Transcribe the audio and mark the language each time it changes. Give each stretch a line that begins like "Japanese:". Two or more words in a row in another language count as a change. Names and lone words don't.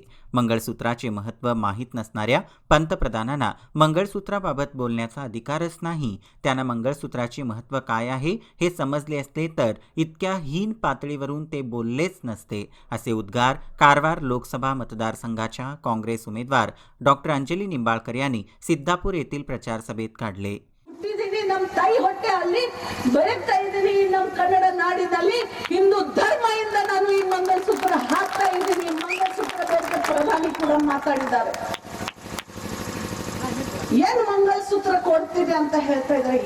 Marathi: मंगळसूत्राचे महत्त्व माहीत नसणाऱ्या पंतप्रधानांना मंगळसूत्राबाबत बोलण्याचा अधिकारच नाही. त्यांना मंगळसूत्राचे महत्त्व काय आहे हे समजले असते तर इतक्या हीन पातळीवरून ते बोललेच नसते, असे उद्गार कारवार लोकसभा मतदारसंघाच्या काँग्रेस उमेदवार डॉक्टर अंजली निंबाळकर यांनी सिद्धापूर येथील प्रचार सभेत काढले.
Kannada: ನಮ್ಮ ತಾಯಿ ಹೊಟ್ಟೆಯಲ್ಲಿ ಬೆಳಗ್ತಾ ಇದ್ದೀನಿ. ನಮ್ಮ ಕನ್ನಡ ನಾಡಿನಲ್ಲಿ ಹಿಂದೂ ಧರ್ಮದಿಂದ ನಾನು ಈ ಮಂಗಲಸೂತ್ರ ಹಾಕ್ತಾ ಇದ್ದೀನಿ. ಮಂಗಲಸೂತ್ರ ಬಗ್ಗೆ ಪ್ರಧಾನಿ ಕೂಡ ಮಾತಾಡಿದ್ದಾರೆ. ಏನ್ ಮಂಗಲಸೂತ್ರ ಕೊಡ್ತೀವಿ ಅಂತ ಹೇಳ್ತಾ ಇದ್ದಾರೆ.